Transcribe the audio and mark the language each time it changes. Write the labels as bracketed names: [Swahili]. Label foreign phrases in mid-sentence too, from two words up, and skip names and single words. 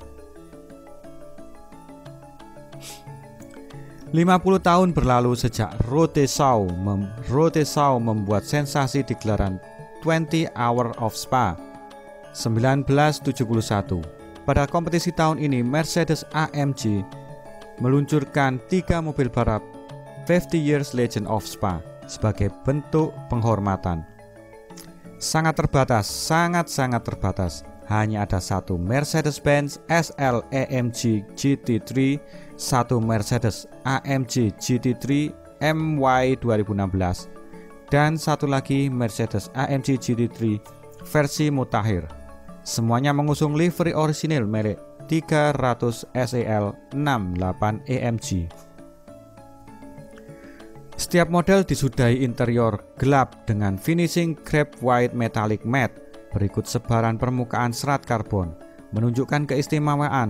[Indonesian] 50 tahun berlalu sejak Rodesau membuat sensasi di gelaran 20 Hour of Spa 1971. Pada kompetisi tahun ini, Mercedes AMG meluncurkan 3 mobil balap 50 Years Legend of Spa sebagai bentuk penghormatan. Sangat terbatas. Hanya ada satu Mercedes-Benz SL AMG GT3, satu Mercedes AMG GT3 MY 2016, dan satu lagi Mercedes AMG GT3 versi mutakhir. Semuanya mengusung livery orisinil merek 300 SEL 68 AMG. Setiap model disudahi interior gelap dengan finishing [English] crepe white metallic matte, [Indonesian] berikut sebaran permukaan serat karbon, menunjukkan keistimewaan.